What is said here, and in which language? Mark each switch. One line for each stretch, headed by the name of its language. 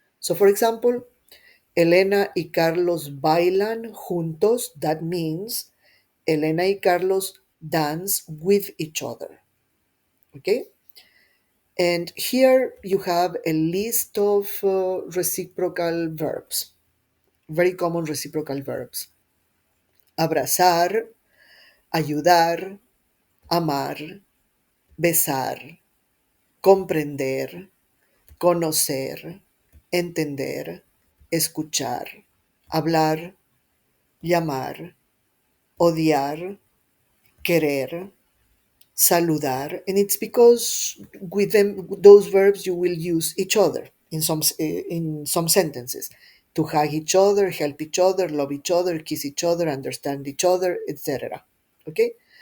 English: So, for example,
Spanish: Elena y Carlos bailan juntos.
English: That means Elena y Carlos dance with each other. Okay? And here you have a list of reciprocal verbs, very common reciprocal verbs.
Spanish: Abrazar, ayudar, amar, besar. comprender, conocer, entender, escuchar, hablar, llamar, odiar, querer, saludar,
English: and it's because with them those verbs you will use each other in some sentences to hug each other, help each other, love each other, kiss each other, understand each other, etc. Okay.